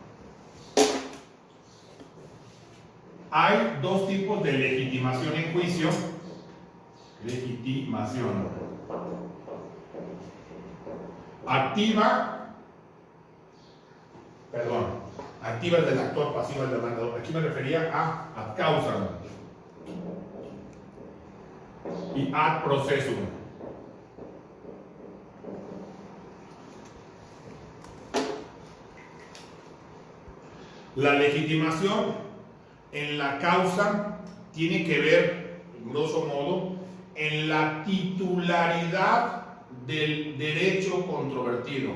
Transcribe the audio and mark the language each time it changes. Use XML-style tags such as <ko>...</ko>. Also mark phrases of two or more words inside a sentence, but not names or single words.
<es>Hay dos tipos de legitimación en juicio. Legitimación activa, activa es del actor, pasiva es del demandador. Aquí me refería a</es> <la>ad causam</la> <es>y</es> <la>ad processum.</la> <es>La legitimación en la causa tiene que ver,</es> <la>grosso modo,</la> <es>en la titularidad del derecho controvertido.</es>